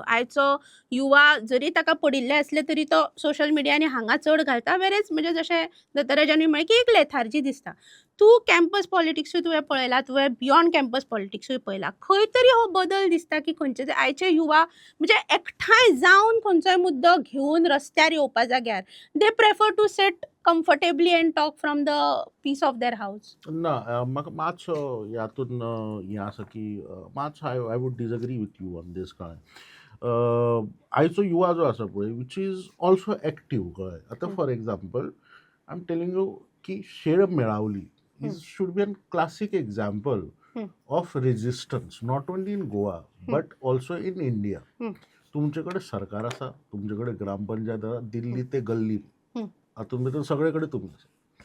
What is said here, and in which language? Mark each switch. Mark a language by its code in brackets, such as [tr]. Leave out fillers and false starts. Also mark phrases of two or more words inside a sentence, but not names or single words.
[kok] आयचो युवा जरी ताका पडिल्ले असले तरी तो [en] social media [kok] हांगा चड घालता. वेरेज म्हणजे जशें दत्तराजांनी म्हळें की एक लेथार्जी दिसता. तूं कॅम्पस पॉलिटिक्सूय तुवें पळयला, तुवें [en] beyond campus [kok] पॉलिटिक्सूय पळयला. खंय तरी हो बदल दिसता की खंयचे ते आयचे युवा म्हणजे एकठांय जावन खंयचोय मुद्दो घेवन रस्त्यार येवपा जाग्यार [en] they prefer to sit comfortably and talk from the peace of their house. [kok] ना म्हाका मातसो ह्यातून हें आसा की मातसो [en] I would disagree with you on this [kok] कळ्ळें. आयचो युवा जो आसा पळय [en] which is also active [kok] कळ्ळें. [en] आतां for example I am telling you की Shel Melavli should be an classic example of resistance not only in Goa but also in India. [kok] तुमचे कडेन सरकार आसा, तुमचे कडेन ग्रामपंचायत आसा, दिल्ली ते गल्ली हातून भितर सगळे कडेन तुमी आसा.